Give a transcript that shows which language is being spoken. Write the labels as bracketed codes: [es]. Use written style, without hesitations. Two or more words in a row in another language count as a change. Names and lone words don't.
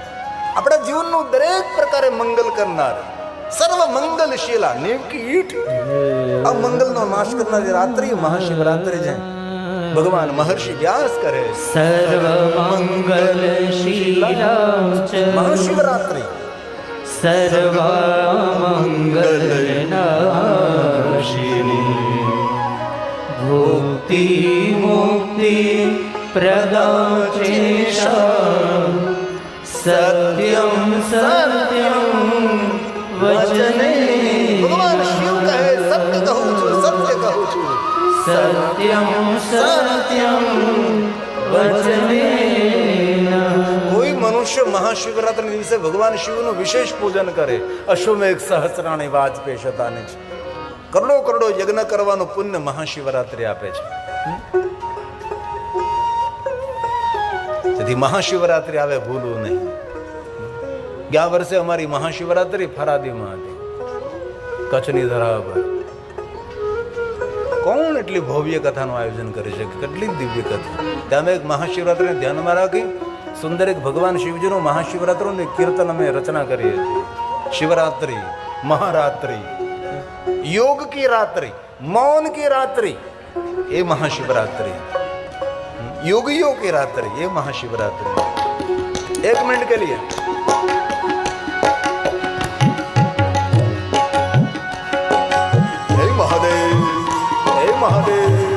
[gu] આપણા જીવનનું દરેક પ્રકારે મંગલ કરનાર, સર્વ મંગલશીલા, નેવકી ઈટ, આ મંગલનો નાશ કરનારી રાત્રિ મહાશિવરાત્રિ છે. ભગવાન મહર્ષિ વ્યાસ કરે સર્વ મંગલશીલા મહાશિવરાત્રિ [sa] सर्वमङ्गलनाशिनी भुक्ति मुक्ति प्रदाचेशा सत्यं सत्यं वचने [gu] ભગવાન શિવ કહે સત્ય કહું છું, સત્ય કહું છું. [sa] सत्यं सत्यं वचनेन [gu] કોઈ મનુષ્ય મહાશિવરાત્રિના દિવસે ભગવાન શિવનું વિશેષ પૂજન કરે, [sa] अश्वमेघ सहस्राणी वाजपेय शतानी [gu] છે, કરોડો કરોડો યજ્ઞ કરવાનું પુણ્ય મહાશિવરાત્રિ આપે છે. તેથી મહાશિવરાત્રિ આવે ભૂલવું નહીં. ગયા વર્ષે અમારી મહાશિવરાત્રિ ફરાદીમાં હતી, કચ્છની ધરા પર. કોણ એટલી ભવ્ય કથાનું આયોજન કરે છે, કેટલી દિવ્ય કથા. ત્યાં અમે એક મહાશિવરાત્રિને ધ્યાનમાં રાખી સુંદર એક ભગવાન શિવજીનું મહાશિવરાત્રિનું કીર્તન અમે રચના કરી હતી. શિવરાત્રિ, મહારાત્રિ, [hi] योग की रात्रि, मौन की रात्रि, ये महाशिवरात्रि. योगियों की रात्रि, ये महाशिवरात्रि. एक मिनट के लिए हे महादेव, हे महादेव.